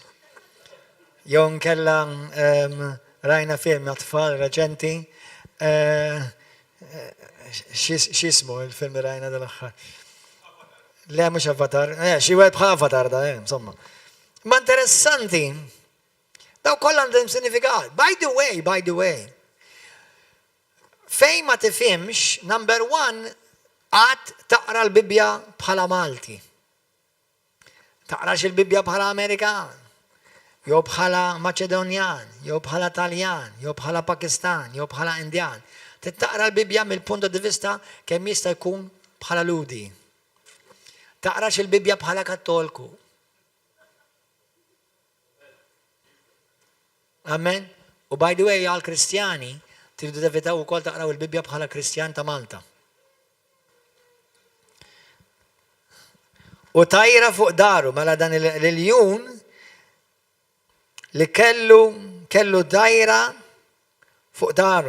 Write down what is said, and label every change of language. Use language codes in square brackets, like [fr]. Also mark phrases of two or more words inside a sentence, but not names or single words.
[mt] Jew nkella rajna film tfal reċenti, x'ismu il-film rajna dal-aħħar. Le mhux Avatar, xi wieħed bħal Avatar da, insomma. Ma interessanti, daw kollha għandhom sinifikat. [en] By the way, [mt] fejn ma tifhimx, number 1, għad taqra l-Bibja bħala Malti. Taqrax il-Bibja bħala Amerikan, jew bħala Maċedonjan, jew bħala Taljan, jew bħala Pakistan, jew bħala Indjan. Taqra l-Bibja mill- [it] punto di vista [mt] kemm jista' jkun bħala ludi. Taqrax il-Bibja bħala Kattolku. Amen. [en] U by the way, [mt] għal Kristjani, tridu devitaw ukoll taqraw il-Bibja bħala Kristjan ta' Malta. U tajra fuq daru, mela dan l-iljun li kellu dajra fuq daru.